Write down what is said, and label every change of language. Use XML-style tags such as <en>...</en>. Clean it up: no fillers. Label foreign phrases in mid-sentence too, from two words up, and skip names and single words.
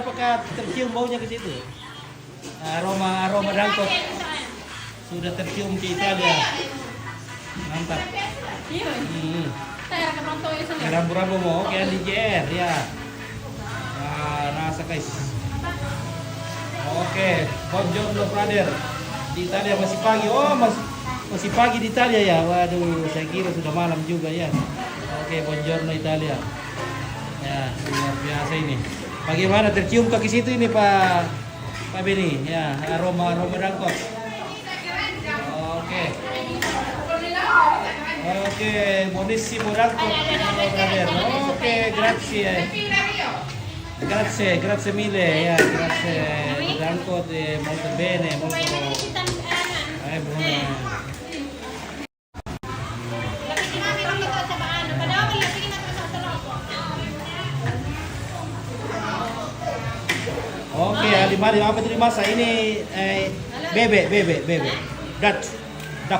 <id>Apakah tercium baunya ke situ? Aroma dangkot sudah tercium di Italia. Mantap. Rambu-rambu mau oke di JR ya. Nah, rasa guys. Oke,</id> <it>buongiorno brother.</it> <id>Di Italia masih pagi. Oh, masih pagi di Italia ya. Waduh, saya kira sudah malam juga ya. Oke,</id> <it>buongiorno Italia.</it> <id>Ya, luar biasa ini. Bagaimana tercium ke situ ini Pak Beni? Ya, aroma dangkot. Oke. Oke,</id> <it>buonissimo dangkot. Oke, grazie. Grazie mille, ya, grazie. Dangkot molto bene, molto. Buona.</it> <id>Oke, mari apa itu masa ini bebek.</id> <en>Duck.</en>